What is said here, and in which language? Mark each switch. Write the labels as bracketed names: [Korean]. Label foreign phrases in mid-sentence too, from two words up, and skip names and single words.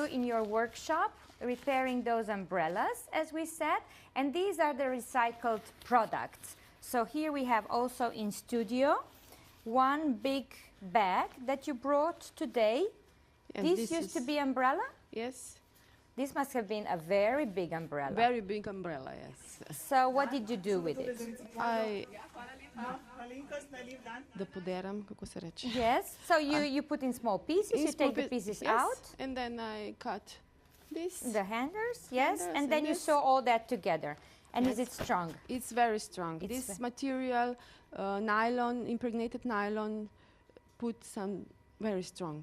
[English] you in your workshop repairing those umbrellas, as we said, and these are the recycled products. So here we have also in studio one big bag that you brought today. And This used to be umbrella? Yes, This must have been a very big umbrella. very big umbrella. Yes, So what did you do with it? [Slovenian] Da poderam, kako se reče? [English] Yes. So you put in small pieces, you take the pieces yes, out. and then I cut This. The handles, yes. Handles And then you this. sew all that together. And is Yes. it strong? It's very strong. It's This material, nylon, impregnated nylon, put some very strong.